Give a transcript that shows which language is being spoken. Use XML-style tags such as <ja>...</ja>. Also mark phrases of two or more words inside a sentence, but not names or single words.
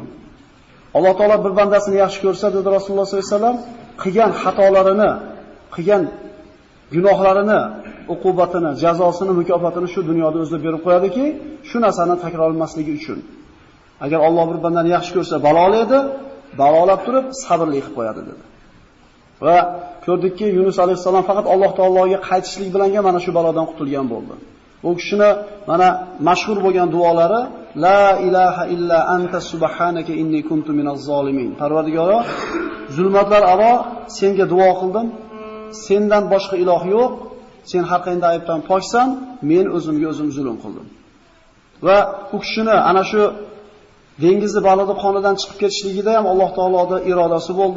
<uz>Alloh taolo bir bandasini yaxshi ko'rsa, dedi Rasululloh</uz> <ar>صلى الله عليه وسلم,</ar> <uz>qilgan xatolarini, qilgan gunohlarini, uqubatini, jazosini, mukofotini shu dunyoda o'zida berib qo'yadiki, shu narsani takrorlanmasligi uchun. Agar Alloh bir bandani yaxshi ko'rsa, balolaydi, balolab turib sabrli qilib qo'yadi dedi. Va ko'rdikki, Yunus alayhissalom faqat Alloh taologa qaytishlik bilan mana shu balodan qutulgan bo'ldi. U kishini mana mashhur bo'lgan duolari</uz> <ar>لا إله إلا أنت سبحانك إني كنت من الظالمين.</ar> <uz>Parvardigoro, zulmatlar aro senga duo qildim. Sendan boshqa iloh yo'q. Sen har qanday aybdan poksan, men o'zimga o'zim zulm qildim. Va u kishini ana shu dengizni balodi qonidan chiqib ketishligida ham Alloh taoloning irodasi bo'ldi.</uz>